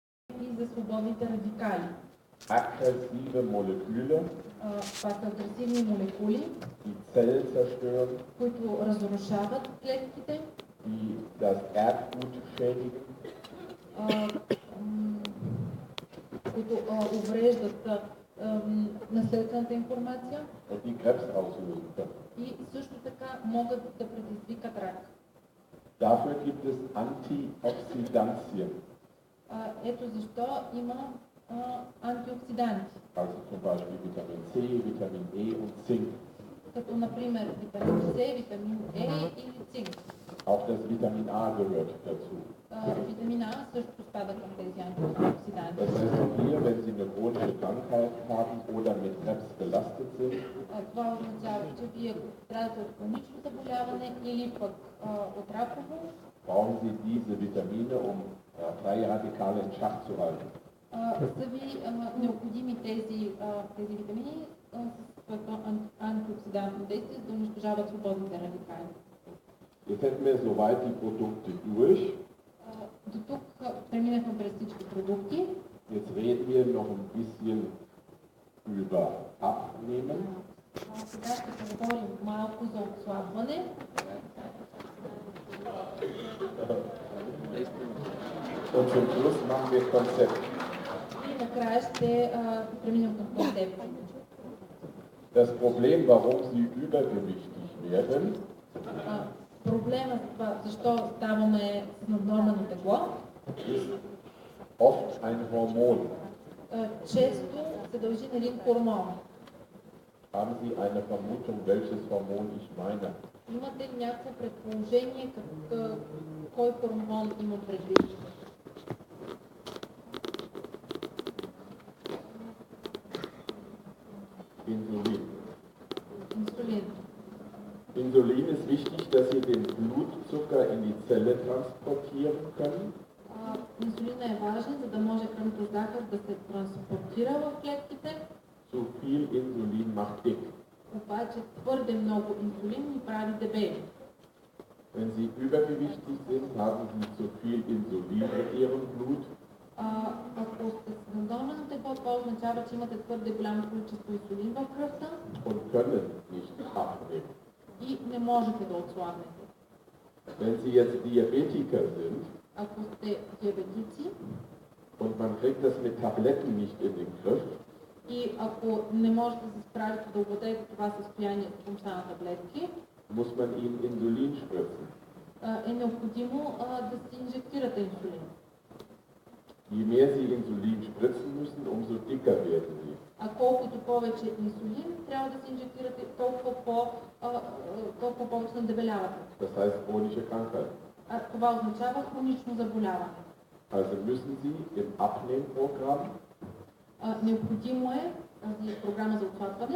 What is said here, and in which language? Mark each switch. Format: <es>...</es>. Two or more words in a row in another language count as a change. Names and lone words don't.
<bg>и за свободните радикали.</bg> <de>Aggressive Moleküle,</de> <bg>Това са агресивни молекули,</bg> <de>die Zellen zerstören,</de> <bg>които разрушават клетките,</bg> <de>die das Erbgut schädigen,</de> <bg>които увреждат наследствената информация</bg> <de>und die Krebs auslösen können.</de> <bg>и също така могат да предизвикат рак.</bg> <de>Dafür gibt es Antioxidantien,</de> <bg>Ето защо има антиоксиданти,</bg> <de>also zum Beispiel Vitamin C, Vitamin E und Zink.</de> <bg>като например витамин С, витамин Е или цинк.</bg> <de>Auch das Vitamin A gehört dazu.</de> <bg>Витамин А също спада към тези антиоксиданти.</bg> <de>Das heißt, hier, wenn Sie eine chronische Krankheit haben oder mit Krebs belastet sind,</de> <bg>Това означава, че вие ако страдате от хронично заболяване или пък от раково,</bg> <de>brauchen Sie diese Vitamine, um freie Radikale in Schach zu halten.</de> <bg>са ви необходими тези витамини с своето антиоксидантно действие, за да унищожават свободните радикали.</bg> <de>Jetzt hätten wir soweit die Produkte durch.</de> <bg>До тук преминахме през всички продукти.</bg> <de>Jetzt reden wir noch ein bisschen über Abnehmen.</de> <bg>Сега ще поговорим малко за отслабване.</bg> <de>Und zum Schluss machen wir Konzept.</de> <bg>И накрая ще преминем към концепция.</bg> <de>Das Problem, warum Sie übergewichtig werden,</de> <bg>Проблема с това, защо ставаме с наднормено тегло,</bg> <de>ist oft ein Hormon.</de> <bg>често се дължи на един хормон.</bg> <de>Haben Sie eine Vermutung, welches Hormon ich meine?</de> <bg>Имате ли някакво предположение кой хормон има предвид?</bg> <de>Insulin.</de> <bg>Инсулин.</bg> <de>Insulin ist wichtig, dass Sie den Blutzucker in die Zelle transportieren können.</de> <bg>Инсулина е важен, за да може кръвната захар да се транспортира в клетките.</bg> <de>Zu viel Insulin macht dick.</de> <bg>Обаче твърде много инсулин ни прави дебели.</bg> <de>Wenn Sie übergewichtig sind, haben Sie zu viel Insulin in Ihrem Blut.</de> <bg>Ако сте с наднормено тегло, това означава, че имате твърде голямо количество инсулин в кръвта</bg> <de>Und können nicht abnehmen.</de> <bg>и не можете да отслабнете.</bg> <de>Wenn Sie jetzt Diabetiker sind</de> <bg>Ако сте диабетици</bg> <de>und man kriegt das mit Tabletten nicht in den Griff,</de> <bg>и ако не можете да се справите да овладеете това състояние с помощта на таблетки,</bg> <de>muss man Ihnen Insulin spritzen.</de> <bg>е необходимо да си инжектирате инсулин.</bg> <de>Je mehr Sie Insulin spritzen müssen, umso dicker werden Sie.</de> <bg>А колкото повече инсулин трябва да се инжектирате, толкова повече надебелявате.</bg> <de>Das heißt chronische Krankheit.</de> <bg>Това означава хронично заболяване.</bg> <de>Also müssen Sie im Abnehmprogramm</de> <bg>Необходимо е тази програма за отслабване</bg>